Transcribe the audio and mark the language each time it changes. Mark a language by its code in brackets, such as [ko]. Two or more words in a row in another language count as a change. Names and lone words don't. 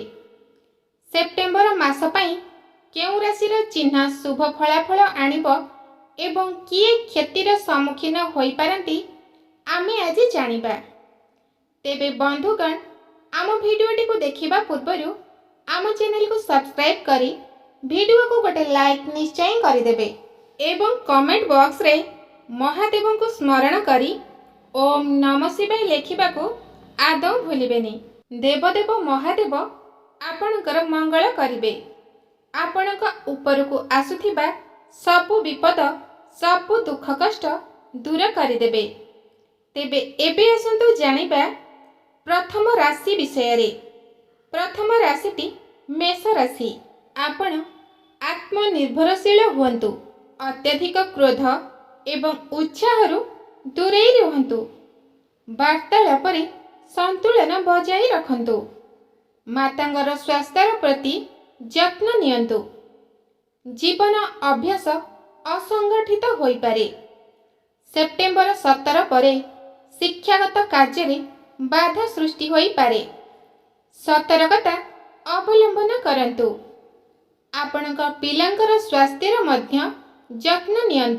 [or] ସେପ୍ଟେମ୍ବର ମାସ ପାଇଁ କେଉଁ ରାଶିର ଚିହ୍ନ ଶୁଭ ଫଳାଫଳ ଆଣିବ ଏବଂ କିଏ କ୍ଷତିର ସମ୍ମୁଖୀନ ହୋଇ ପାରନ୍ତି ଆମେ ଆଜି ଜାଣିବା। ତେବେ ବନ୍ଧୁଗଣ, ଆମ ଭିଡିଓଟି କୁ ଦେଖିବା ପୂର୍ବରୁ ଆମ ଚ୍ୟାନେଲ କୁ ସବସ୍କ୍ରାଇବ କରି ଭିଡିଓ କୁ ଗୋଟେ ଲାଇକ ନିଶ୍ଚୟ କରିଦେବେ ଏବଂ [en] comment box [or] ରେ ମହାଦେବ କୁ ସ୍ମରଣ କରି [sa] ओम नमः शिवाय [or] ଲେଖିବା କୁ ଆଦୌ ଭୁଲିବେନି। ଦେବଦେବ ମହାଦେବ ଆପଣଙ୍କର ମଙ୍ଗଳ କରିବେ। ଆପଣଙ୍କ ଉପରକୁ ଆସୁଥିବା ସବୁ ବିପଦ ସବୁ ଦୁଃଖ କଷ୍ଟ ଦୂର କରିଦେବେ। ତେବେ ଏବେ ଆସନ୍ତୁ ଜାଣିବା ପ୍ରଥମ ରାଶି ବିଷୟ ରେ। ପ୍ରଥମ ରାଶିଟି ମେଷ ରାଶି। ଆପଣ ଆତ୍ମନିର୍ଭରଶୀଳ ହୁଅନ୍ତୁ। ଅତ୍ୟଧିକ କ୍ରୋଧ ଏବଂ ଉତ୍ସାହରୁ ଦୂରେ ରୁହନ୍ତୁ। ବାର୍ତ୍ତାଳାପ ରେ ସନ୍ତୁଳନ ବଜାୟ ରଖନ୍ତୁ। ମାତାଙ୍କର ସ୍ୱାସ୍ଥ୍ୟ ପ୍ରତି ଯତ୍ନ ନିଅନ୍ତୁ। ଜୀବନ ଅଭ୍ୟାସ ଅସଂଗଠିତ ହୋଇ ପାରେ। ସେପ୍ଟେମ୍ବର 17 ପରେ ଶିକ୍ଷାଗତ କାର୍ଯ୍ୟ ରେ ବାଧା ସୃଷ୍ଟି ହୋଇ ପାରେ। ସତର୍କତା ଅବଲମ୍ବନ କରନ୍ତୁ। ଆପଣଙ୍କ ପିଲାଙ୍କର ସ୍ୱାସ୍ଥ୍ୟର ମଧ୍ୟ ଯତ୍ନ ନିଅନ୍ତୁ।